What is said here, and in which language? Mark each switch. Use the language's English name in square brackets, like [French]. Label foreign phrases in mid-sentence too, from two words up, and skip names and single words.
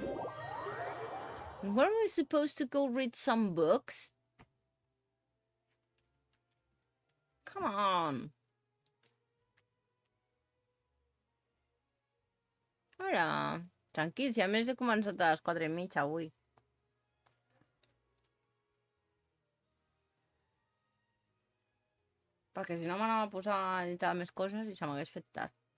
[English] Weren't we supposed to go read some books? Come on. [Catalan] Hola. Tranquil, si a més he començat a les 4:30 avui. Perquè si no m'anava a posar a editar més coses i se m'hagués fet tard.